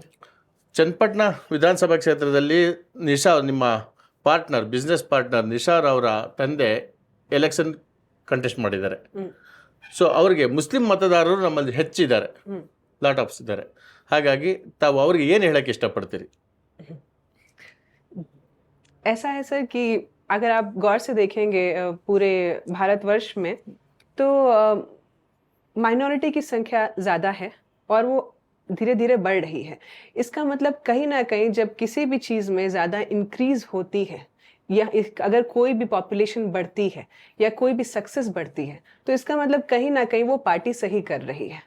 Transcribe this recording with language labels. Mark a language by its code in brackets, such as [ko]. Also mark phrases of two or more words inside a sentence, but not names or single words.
[kn] ಚನ್ನಪಟ್ಟಣ ವಿಧಾನಸಭಾ ಕ್ಷೇತ್ರದಲ್ಲಿ ನಿಶಾ, ನಿಮ್ಮ ಪಾರ್ಟ್ನರ್, [en] business partner [kn] ನಿಶಾರ್ ಅವರ ತಂದೆ [en] election contest [kn] ಮಾಡಿದ್ದಾರೆ. ಸೊ ಅವರಿಗೆ ಮುಸ್ಲಿಂ ಮತದಾರರು ನಮ್ಮಲ್ಲಿ ಹೆಚ್ಚಿದ್ದಾರೆ, [en] lot ofs [kn] ಇದ್ದಾರೆ. ಹಾಗಾಗಿ ತಾವು ಅವ್ರಿಗೆ ಏನು ಹೇಳಕ್ಕೆ ಇಷ್ಟಪಡ್ತೀರಿ? [hi] ऐसा है सर कि अगर आप गौर से देखेंगे पूरे भारतवर्ष में तो माइनॉरिटी की संख्या ज़्यादा है और वो धीरे धीरे बढ़ रही है. इसका मतलब कहीं ना कहीं जब किसी भी चीज़ में ज़्यादा इंक्रीज होती है या अगर कोई भी पॉपुलेशन बढ़ती है या कोई भी सक्सेस बढ़ती है तो इसका मतलब कहीं ना कहीं वो पार्टी सही कर रही है.